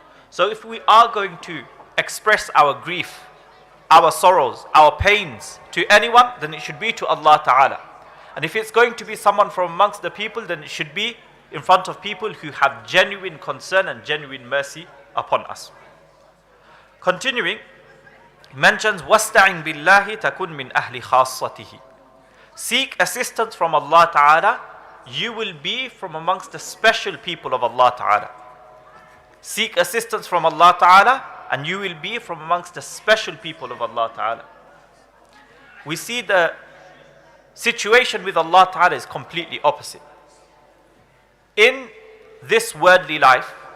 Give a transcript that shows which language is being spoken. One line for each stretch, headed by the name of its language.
English: So if we are going to express our grief, our sorrows, our pains to anyone, then it should be to Allah Ta'ala. And if it's going to be someone from amongst the people, then it should be in front of people who have genuine concern and genuine mercy upon us. Continuing, he mentions,
Arabic: وَاسْتَعِنْ بِاللَّهِ تَكُنْ مِنْ أَهْلِ خَاصَّتِهِ.
English: Seek assistance from Allah Ta'ala, you will be from amongst the special people of Allah Ta'ala. Seek assistance from Allah Ta'ala, and you will be from amongst the special people of Allah Ta'ala. We see the situation with Allah Ta'ala is completely opposite. In this worldly life,